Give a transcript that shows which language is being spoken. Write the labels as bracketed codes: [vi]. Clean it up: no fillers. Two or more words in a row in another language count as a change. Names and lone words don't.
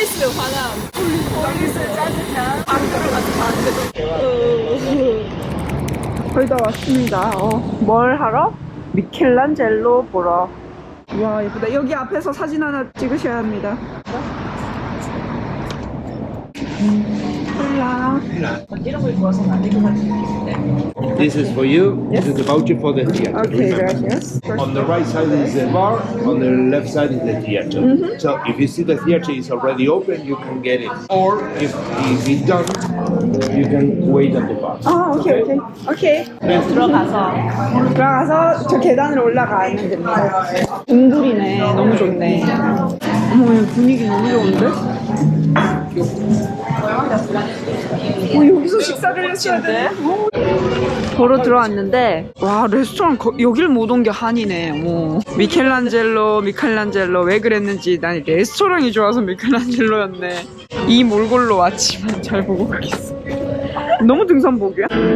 [ko] 화남. 폴리스 짜증나. 안 들어가서 안 돼. 거의 다 왔습니다. 뭘 하러? 미켈란젤로 보러. 와 예쁘다. 여기 앞에서 사진 하나 찍으셔야 합니다. 홀라. [en] This is for you. This is the voucher for the theater. Okay, gracias. On the right side is the bar. On the left side is the theater. So if you see the theater is already open, you can get it. Or if it's done, you can wait at the bar. [ko] 아, 오케이. 들어가서 저 계단으로 올라가면 됩니다. 동굴이네. 너무 좋네. 어머, 분위기 너무 좋은데? 여기서 식사를 했어야 돼. 보러 들어왔는데 와 레스토랑 여길 못 온 게 한이네. 미켈란젤로 왜 그랬는지 난 레스토랑이 좋아서 미켈란젤로였네. 이 몰골로 왔지만 잘 보고 가겠어. 너무 등산복이야.